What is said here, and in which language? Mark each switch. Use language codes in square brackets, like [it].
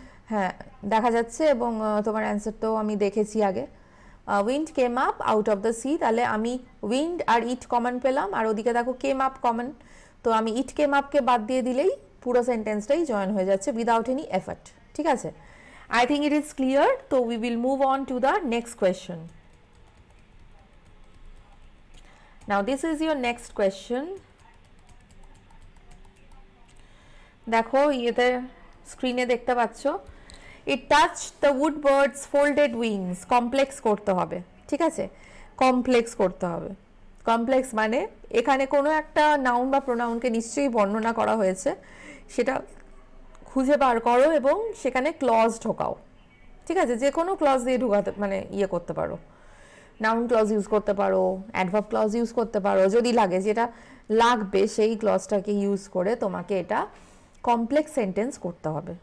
[bn] হ্যাঁ দেখা যাচ্ছে, এবং তোমার অ্যান্সারটাও আমি দেখেছি আগে। Wind came up out of the sea, তাহলে আমি উইন্ড আর ইট কমন পেলাম, আর ওদিকে দেখো কেম আপ কমন, তো আমি ইট কেম আপকে বাদ দিয়ে দিলেই পুরো সেন্টেন্সটাই জয়েন হয়ে যাচ্ছে উইদাউট এনি এফর্ট, ঠিক আছে। [en] I think it is clear, so we will move on to the next question. Now this is your next question. [bn] দেখো ইয়েতে স্ক্রিনে দেখতে পাচ্ছ, [en] it touched the wood bird's folded wings, [bn] complex করতে হবে, ঠিক আছে, কমপ্লেক্স করতে হবে। কমপ্লেক্স মানে এখানে কোনো একটা নাউন বা প্রোনাউনকে নিশ্চয়ই বর্ণনা করা হয়েছে, সেটা খুঁজে বার করো এবং সেখানে ক্লজ ঢোকাও, ঠিক আছে, যে কোনো ক্লজ দিয়ে ঢোকাতে মানে ইয়ে করতে পারো, নাউন ক্লজ ইউজ করতে পারো, অ্যাডভার্ব ক্লজ ইউজ করতে পারো, যদি লাগে, যেটা লাগবে সেই ক্লজটাকে ইউজ করে তোমাকে এটা কমপ্লেক্স সেন্টেন্স করতে হবে।